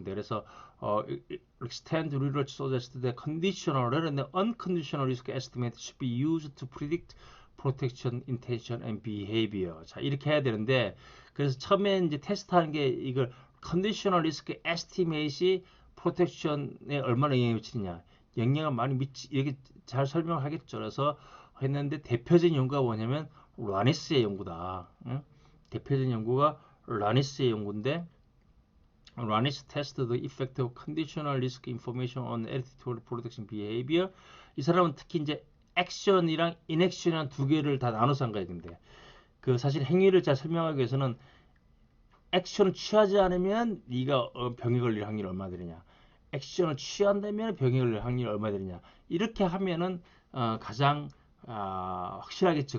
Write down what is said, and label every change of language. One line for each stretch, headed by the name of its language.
English: 그래서 extend research suggests that conditional rather than unconditional risk estimate should be used to predict protection, intention, and behavior.
Korean: 자, 이렇게 해야 되는데 그래서 처음에 이제 테스트하는 게 이걸 conditional risk estimate이 protection에 얼마나 영향을 미치느냐. 영향을 많이 이렇게 잘 설명하겠죠. 그래서 했는데 대표적인 연구가 뭐냐면 라니스의 연구다. 응? 대표적인 연구가 라니스의 연구인데
English: 라니스 tested the effect of conditional risk information on attitude protection behavior.
Korean: 이 사람은 특히 이제 액션이랑 인액션이랑 두 개를 다 나눠서 한 거예요. 근데 사실 행위를 잘 설명하기 위해서는 액션을 취하지 않으면 네가 병에 걸릴 확률이 얼마나 되느냐. 액션을 취한다면 병에 걸릴 확률이 얼마나 되느냐. 이렇게 하면은 가장 확실하겠죠.